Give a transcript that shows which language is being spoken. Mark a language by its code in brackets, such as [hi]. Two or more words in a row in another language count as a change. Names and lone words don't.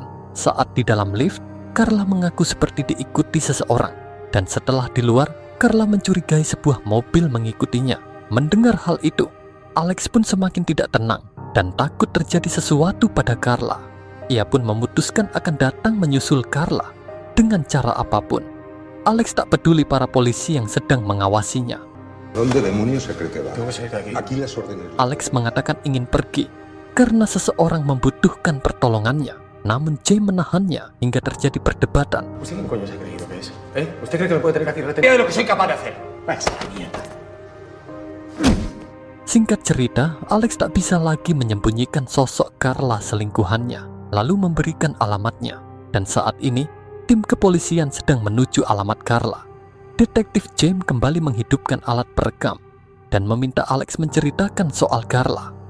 [id] Saat di dalam lift, Carla mengaku seperti diikuti seseorang, dan setelah di luar, Carla mencurigai sebuah mobil mengikutinya. Mendengar hal itu, Alex pun semakin tidak tenang, dan takut terjadi sesuatu pada Carla. Ia pun memutuskan akan datang menyusul Carla dengan cara apapun. Alex tak peduli para polisi yang sedang mengawasinya. [es] ¿Dónde demonios se cree que va? Tengo que salir de aquí. Aquí las órdenes. [id] Alex mengatakan ingin pergi karena seseorang membutuhkan pertolongannya. Namun James menahannya hingga terjadi perdebatan. [es] ¿Usted quién coño se ha creído que es? ¿Usted cree que me puede tener aquí retenido de lo que soy capaz de hacer? Váyase a la mierda. [id] Singkat cerita, Alex tak bisa lagi menyembunyikan sosok Carla selingkuhannya, lalu memberikan alamatnya. Dan saat ini, tim kepolisian sedang menuju alamat Carla, Detektif James kembali menghidupkan alat perekam dan meminta Alex menceritakan soal Carla.